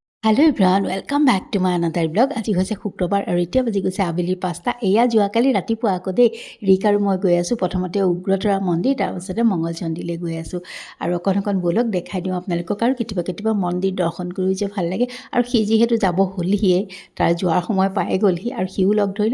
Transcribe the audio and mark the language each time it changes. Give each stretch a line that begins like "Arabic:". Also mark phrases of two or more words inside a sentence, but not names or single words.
English: Hello everyone welcome back to my another blog.
Assamese: आज হৈছে শুক্ৰবাৰ আৰু এতিয়া বাজি গৈছে আবেলি 5টা। এয়া যোৱাকালি ৰাতিপুৱা আকৌ দেই ৰিক আৰু মই গৈ আছোঁ প্ৰথমতে উগ্ৰতৰা মন্দিৰ, তাৰপাছতে মংগল চণ্ডীলৈ গৈ আছোঁ। আৰু অকণ বলক দেখাই দিওঁ আপোনালোকক। আৰু কেতিয়াবা মন্দিৰ দৰ্শন কৰিও যে ভাল লাগে। আৰু সি যিহেতু যাব হ'লহিয়ে, তাৰ যোৱাৰ সময় পাই গ'লহি আৰু সিও লগ ধৰিলে।